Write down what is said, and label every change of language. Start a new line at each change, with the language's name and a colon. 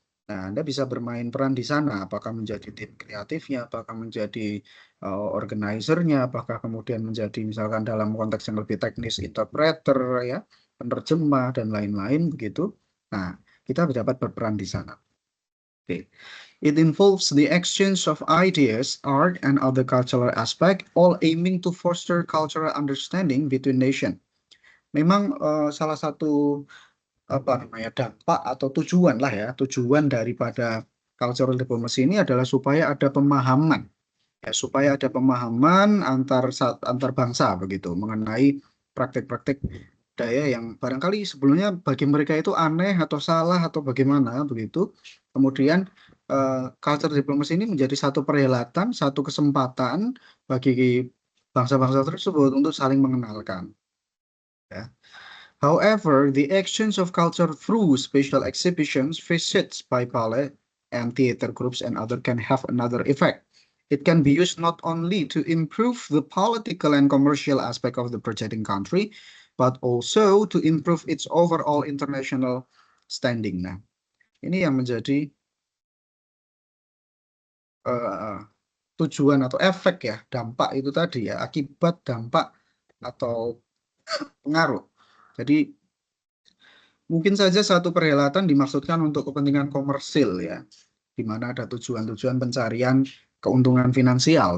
Indonesian: Nah, Anda bisa bermain peran di sana, apakah menjadi tim kreatifnya, apakah menjadi organizer-nya, apakah kemudian menjadi misalkan dalam konteks yang lebih teknis interpreter ya, penerjemah dan lain-lain begitu. Nah, kita dapat berperan di sana. Okay.
English: It involves the exchange of ideas, art, and other cultural aspect, all aiming to foster cultural understanding between nations.
Indonesian: Memang salah satu dampak atau tujuan lah ya, tujuan daripada cultural diplomacy ini adalah supaya ada pemahaman ya, supaya ada pemahaman antar bangsa begitu mengenai praktek-praktek budaya yang barangkali sebelumnya bagi mereka itu aneh atau salah atau bagaimana begitu. Kemudian culture diplomacy ini menjadi satu perhelatan, satu kesempatan bagi bangsa-bangsa tersebut untuk saling mengenalkan. Ya.
English: However, the exchange of culture through special exhibitions, visits by ballet and theater groups and other can have another effect. It can be used not only to improve the political and commercial aspect of the projecting country, but also to improve its overall international standing.
Indonesian: Nah, ini yang menjadi tujuan atau efek ya, dampak itu tadi ya, akibat, dampak, atau pengaruh. Jadi mungkin saja satu perhelatan dimaksudkan untuk kepentingan komersil ya, di mana ada tujuan-tujuan pencarian keuntungan finansial.